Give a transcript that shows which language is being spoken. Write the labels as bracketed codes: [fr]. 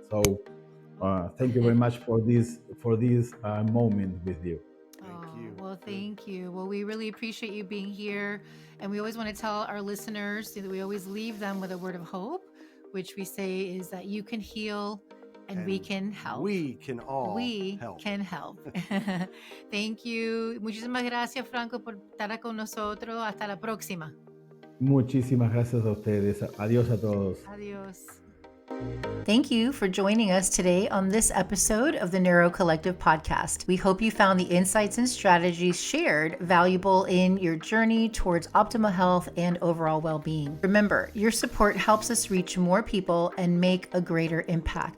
[en] So thank you very much for this moment with you. Thank you. Well, thank you. Well, we really appreciate you being here. And we always want to tell our listeners that we always leave them with a word of hope, which we say is that you can heal and we can help. We can all We help. can help. Thank you. [es] Muchísimas gracias, Franco, por estar con nosotros. Hasta la próxima. Muchísimas gracias a ustedes. Adiós a todos. Adiós. [en] Thank you for joining us today on this episode of the NeuroCollective Podcast. We hope you found the insights and strategies shared valuable in your journey towards optimal health and overall well-being. Remember, your support helps us reach more people and make a greater impact.